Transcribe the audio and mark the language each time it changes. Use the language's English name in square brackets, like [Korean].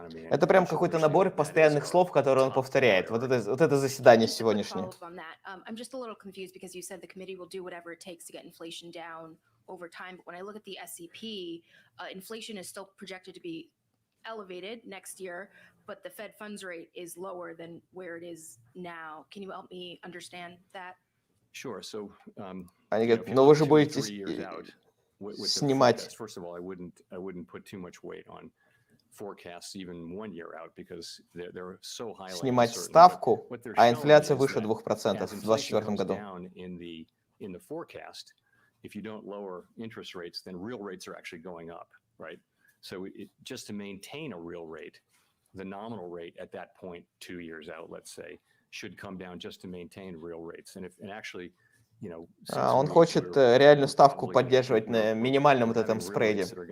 [Russian] Это прям какой-то набор постоянных слов, которые он повторяет. Вот это заседание сегодняшнее. [English] I'm just a little confused because you said the committee will do whatever it takes to get inflation down over time. But when I look at the SEP, inflation is still projected to be elevated next year, but the Fed funds rate is lower than where it is now. Can you help me understand that? Sure. So, [Russian] они говорят, но вы же будете снимать. [English] First of all, I wouldn't put too much weight on forecasts even 1 year out because they're so highly [Russian] снимать ставку, а инфляция выше 2% в 2024 году. [English] In the forecast, if you don't lower interest rates, then real rates are actually going up, right? So just to maintain a real rate, the nominal rate at that point, 2 years out, let's say, should come down just to maintain real rates. And actually, [Russian] он хочет реальную ставку поддерживать на минимальном вот этом спреде.